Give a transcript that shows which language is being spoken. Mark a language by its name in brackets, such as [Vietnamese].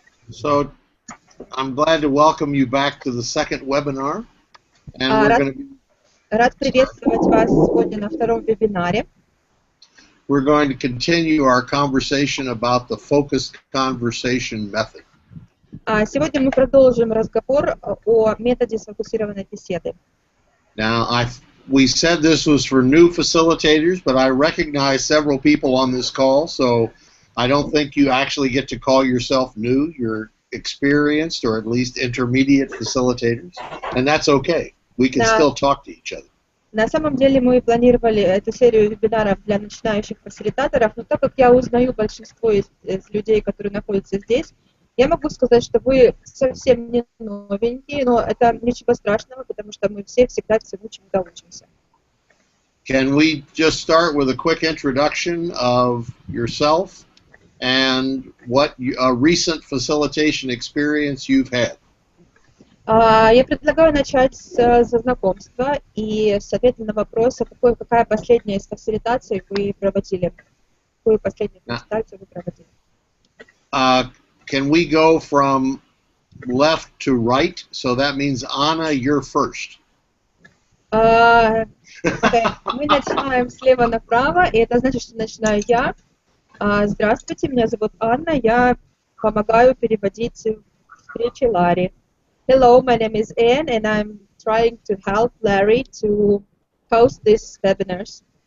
[English] So, I'm glad to welcome you back to the second webinar. And we're going to [Russian] Рад приветствовать вас сегодня на втором вебинаре. [English] We're going to continue our conversation about the focused conversation method. [Russian] Сегодня мы продолжим разговор о методе сфокусированной беседы. [English] Now, we said this was for new facilitators, but I recognize several people on this call, so I don't think you actually get to call yourself new. You're experienced or at least intermediate facilitators, and that's okay. We can still talk to each other. [Russian] На самом деле мы планировали эту серию вебинаров для начинающих фасилитаторов, но так как я узнаю большинство из людей, которые находятся здесь, я могу сказать, что вы совсем не новенькие, но это ничего страшного, потому что мы все всегда всему чему-то учимся. [English] Can we just start with a quick introduction of yourself and what a recent facilitation experience you've had? [Russian] Я предлагаю начать со знакомства и с ответа на вопрос, какая последняя из фасилитаций вы проводили? Какую последнюю фасилитацию вы проводили? [English] Can we go from left to right? So that means, Anna, you're first. [Russian] Мы начинаем слева направо, и это значит, что начинаю я. Здравствуйте, меня зовут Анна, я помогаю переводить встречи Ларри. [English] Hello, my name is Anne, and I'm trying to help Larry to host these webinars.